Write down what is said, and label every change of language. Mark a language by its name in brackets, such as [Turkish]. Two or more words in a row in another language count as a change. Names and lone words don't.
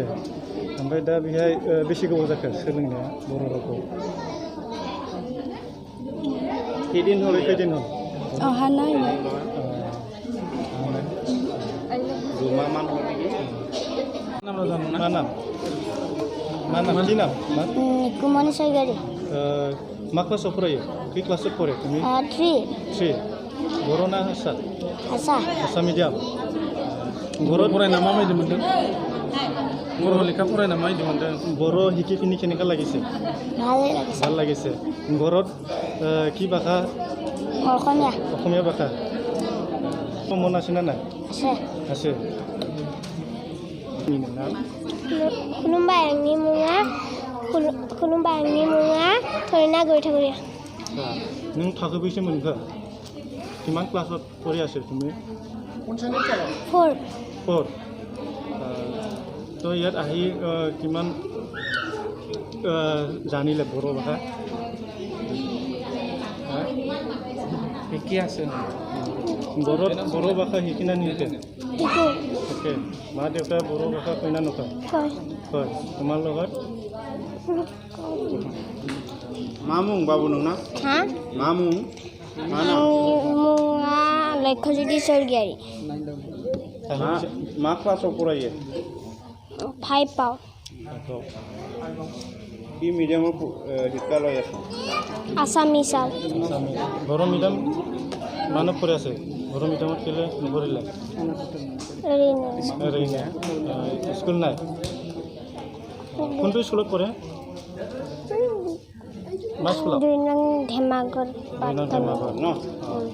[Bodo] ओमफ्राय दा बेहाय बेसे गोबाव जाखो सोलोंनाया बर' रावखौ? खैदिन हल? हानाय। मा नाम? [Assamese] কি নাম? কুমনি সরকারি। [Bodo] मा क्लासाव फरायो? खै क्लासाव फरायो তুমি? 3। बर' ना हारसा? हारसा मिडियाम। बर' फरायना माबायदि मोनदों? बर' लेखा फरायना माबायदि मोनदों? [Assamese] बर' শিকিখিনি কেনেকুৱা লাগিছে? ভাল লাগিছে। ঘৰত কি ভাষা? অসমীয়া ভাষা। মন আছে না নাই? আছে। [Bodo] खुलुमबाय, आंनि मुङा थरिना गौरिया। नों थाखो बेसे मोनखो? किमान क्लासाव फरायासै তুমি? 4। [Assamese] তো ইয়াত আহি কিমান জানিলে বৰ ভাষা? শিকি আছে। বৰ ভাষা শিকি না নিতে? তাকে মা দেউতাই বৰ ভাষা কয় না নকয়? কয়। তোমাৰ লগত? [Bodo] मा मुं बाबु नोंना? मा मुं? आंनि मुङा लक्ष्यज्योति स्वर्गियारि मा क्लासाव फरायो 5आव [Assamese] কি মিডিয়ামৰ শিক্ষা লৈ আছে আছামিছাল [Bodo] बर' मिडियाम मानो फरायासै बर' मिडियामाव केले नफरायलाय ओरैनो ओरैनो स्कुल [Assamese] নাই কোনটো স্কুলত পঢ়ে [Bodo] मा स्कुलाव 2 नং धेमागर ন